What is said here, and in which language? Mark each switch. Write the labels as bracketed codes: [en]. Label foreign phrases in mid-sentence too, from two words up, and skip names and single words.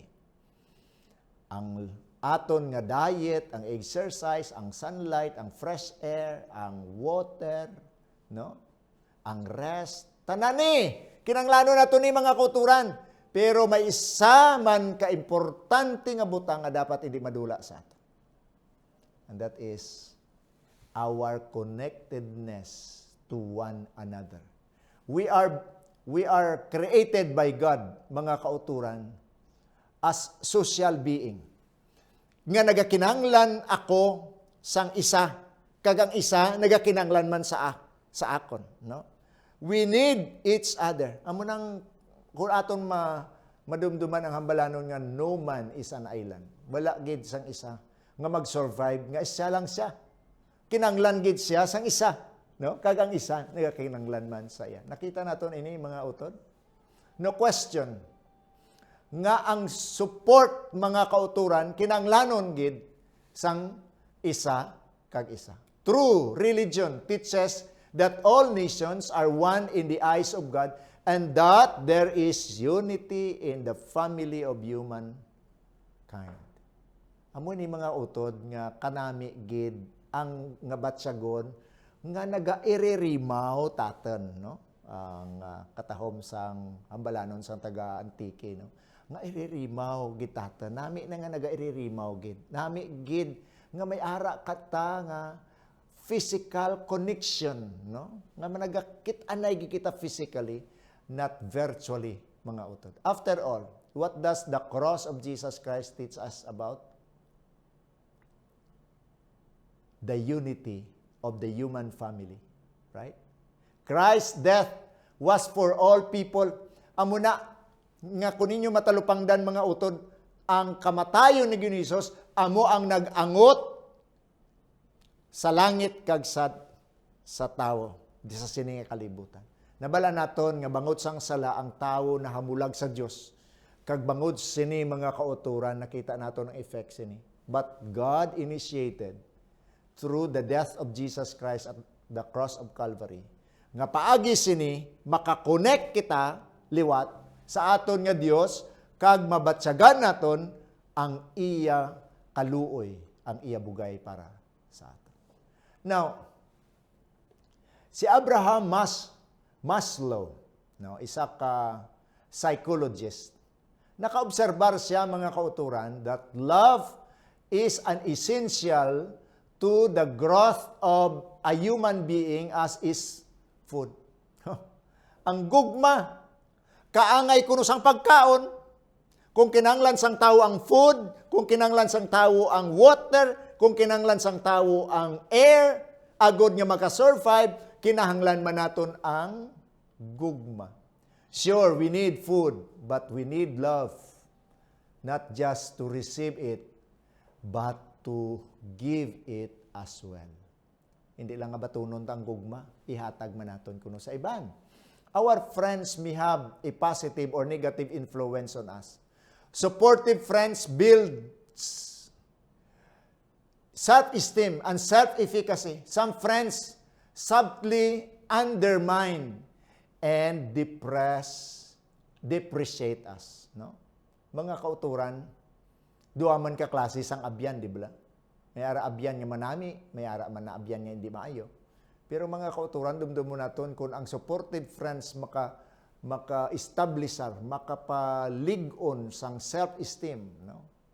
[hil] Ang aton nga diet, ang exercise, ang sunlight, ang [en] fresh air, [hil] ang water, no? Ang rest, tanani kinanglanon naton ni mga kauturan. Pero may isa man ka-importante nga butang nga dapat hindi madula sa ato. [en] And that is our connectedness to one another. We are created by God, [hil] mga kauturan, [en] as social being. [hil] Nga nagakinanglan ako sang isa, kagang isa nagakinanglan man sa akon, no? [en] We need each other. [hil] Amo nang kung aton madumduman ang hambalanon nga [en] no man is an island. [hil] Wala gid sang isa nga mag-survive nga isa lang siya. Kinanglan gid siya sang isa, no? Kag ang isa nagakinanglan man sa iya. Nakita naton ini mga utod. [en] No question [hil] nga ang support mga kauturan kinanglanon gid sang isa kag isa. [en] True religion teaches that all nations are one in the eyes of God, and that there is unity in the family of humankind. [hil] Amo ni mga utod nga kanami gid ang nga batsyagon nga nagairirimaw taten, no? Ang katahom sang hambalanon sang taga-Antique, no? Nga iririmaw gid taten. Nami na nga nagairirimaw gid. Nami gid nga may ara kata nga [en] physical connection, [hil] no? Nga managakit-anay gid kita physically, [en] not virtually, [hil] mga utod. [en] After all, what does the cross of Jesus Christ teach us about? The unity of the human family, right? Christ's death was for all people. [hil] Amo na nga kuninyo matalupangdan mga utod, ang kamatayon ni Ginisos amo ang nag-angot sa langit kag sa tawo di sa sining kalibutan. Nabala naton nga bangod sang sala ang tawo na hamulag sa Dios. Kag bangod sini mga kauturan nakita naton ang effects sini. [en] But God initiated through the death of Jesus Christ at the cross of Calvary. [hil] Nga paagi sini makakonect kita liwat sa aton nga Dios kag mabatyagan naton ang iya kaluoy, ang iya bugay para sa aton. [en] Now, [hil] si Abraham Maslow, no, isa ka psychologist, nakaobserbar siya mga kauturan [en] that love is an essential to the growth of a human being as is food. [hil] Ang gugma, kaangay kuno sang pagkaon, kung kinanglan sang tao ang food, kung kinanglan sang tao ang water, kung kinanglan sang tao ang air, agod nga makasurvive, kinahanglan man naton ang gugma. [en] Sure, we need food, but we need love. Not just to receive it, but to give it as well. [hil] Hindi lang nga batunon ang gugma, ihatag man naton kuno sa iban. [en] Our friends may have a positive or negative influence on us. Supportive friends build self-esteem and self-efficacy. Some friends subtly undermine and depreciate us. [hil] No? Mga kauturan, duwa man ka klase sang abyan, di ba? May ara abyan nga manami, may ara man na abyan nga hindi maayo. Pero mga kauturan, dumdum mo naton kung ang [en] supportive friends [hil] maka-establisher, makapalig-on sang self-esteem, no?